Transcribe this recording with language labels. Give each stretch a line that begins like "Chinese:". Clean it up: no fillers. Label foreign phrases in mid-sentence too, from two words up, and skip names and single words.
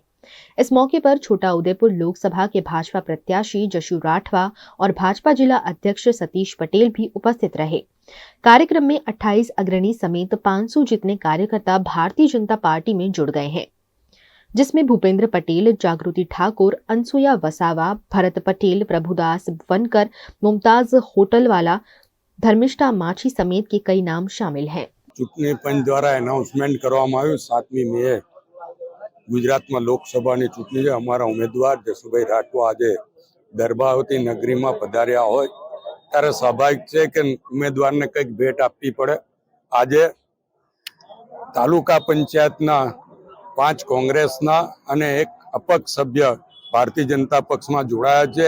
Hindi: इस मौके पर छोटा उदेपुर लोकसभा के भाजपा प्रत्याशी जशु राठवा और भाजपा जिला अध्यक्ष सतीश पटेल भी उपस्थित रहे। कार्यक्रम में 28 अग्रणी समेत 500 जितने कार्यकर्ता भारतीय जनता पार्टी में जुड़ गए हैं, जिसमें भूपेंद्र पटेल, जागृति ठाकुर, अनसुया वसावा, भरत पटेल, प्रभुदास वनकर, मुमताज होटलवाला, धर्मिष्ठा माछी समेत के कई नाम शामिल हैं।
Gujarati: ચૂંટણી પંચ દ્વારા એનાઉન્સમેન્ટ કરવામાં આવ્યું 7મી મે ગુજરાતમાં લોકસભાની ચૂંટણી છે. અમારા ઉમેદવાર જશુભાઈ રાઠવા આજે દરબાવતી નગરીમાં પધાર્યા હોય ત્યારે સ્વાભાવિક છે કે ઉમેદવારને કંઈક ભેટ આપવી પડે. આજે તાલુકા પંચાયતના 5 કોંગ્રેસના અને એક અપક્ષ સભ્ય ભારતીય જનતા પક્ષમાં જોડાયા છે.